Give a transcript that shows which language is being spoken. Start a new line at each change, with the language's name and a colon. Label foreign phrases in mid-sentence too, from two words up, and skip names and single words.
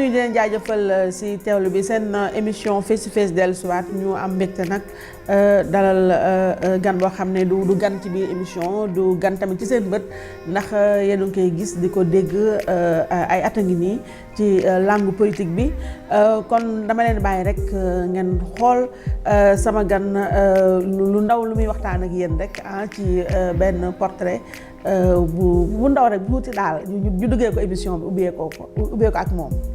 Wolof: leen jaajëfal si teewlu bi seen émission face to face dellusiwaat ñu am mbégte nag dalal gan boo xam ne du gan ci biir émission du gan tamit ci seen bët ndax yéen a ngi koy gis di ko dégg ay at a ngi nii ci langue politique bi kon dama leen bàyyi rek ngeen xool sama gan lu ndaw lu muy waxtaan ak yéen rek ci benn portrait bu ndaw rek bu tuuti daal ñu duggee ko émission bi ubbee ko ak moom.